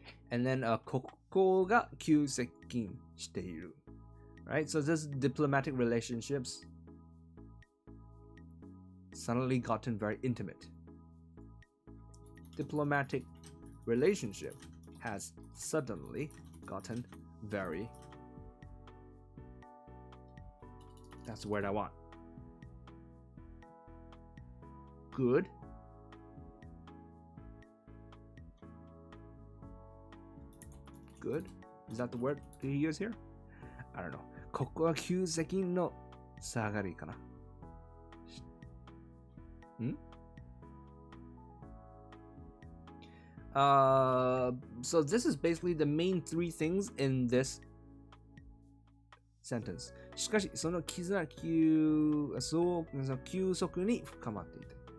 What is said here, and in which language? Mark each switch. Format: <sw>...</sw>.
<en>And then</en> <ja>ここが急接近している。</ja> <en>Right? So this diplomatic relationships suddenly gotten very intimate. Diplomatic relationship has suddenly gotten very. That's the word I want. Good. Good. Is that the word he used here? I don't know.</en> <ja>ここは急接近の下がりかな。</ja> <en>So this is basically the main three things in this sentence.</en> <ja>しかし、その絆は急速に深まっていた。</ja>